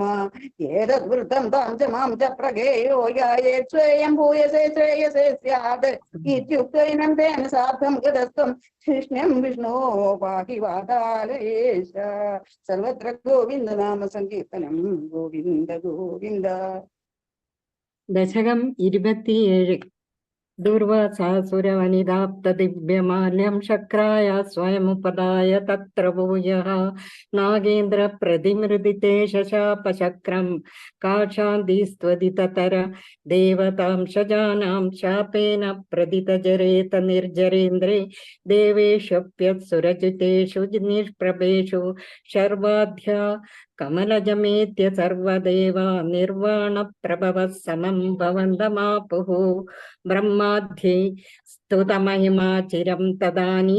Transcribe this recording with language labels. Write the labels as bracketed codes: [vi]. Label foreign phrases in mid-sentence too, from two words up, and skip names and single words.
[sa] ഏതദ്വൃത്തം താം ച മാം ച പ്രഗേയോ യായേത് സ്വയം ഭൂയസേ ശ്രേയസേ സ്യാത് ഇത്യുക്തൈനം തേന സാർദ്ധം ഗതസ്ത്വം കൃഷ്ണം വിഷ്ണോ പാഹി വാതാലയേശ. സർവത്ര ഗോവിന്ദ നാമ സങ്കീർത്തനം. ഗോവിന്ദ ഗോവിന്ദ. [ml] ദശകം 27 [sa] दुर्वासासुरवनिदाप्तदिव्यमाल्यं शक्राय स्वयमुपदाय तत्र भूयः नागेन्द्र प्रतिमृदिते शशापशक्रं काशान्तिस्त्वदिततर देवतांशजानां शापेन प्रदितजरेत निर्जरेन्द्रे देवेष्वप्यत्सुरजितेषु निष्प्रभेषु शर्वाध्या कमलजमेत्य सर्वदेवा निर्वाणप्रभवः समं भवन्तमापुः ब्रह्माध्ये स्तुतमहिमा चिरं तदानी